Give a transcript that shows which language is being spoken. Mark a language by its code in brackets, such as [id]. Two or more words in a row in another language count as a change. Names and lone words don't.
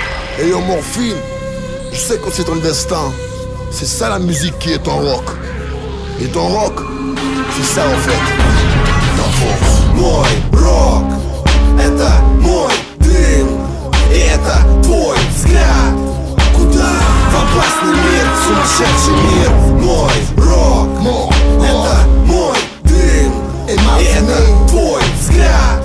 [fr] Et yo Morphine, je sais que c'est ton destin. C'est ça la musique qui est ton rock. Et ton rock, c'est ça en fait. Ta force. [ru] Мой рок — это мой дым, и это твой взгляд. Куда? В опасный мир, в сумасшедший мир. Мой рок — это мой дым, и это твой взгляд.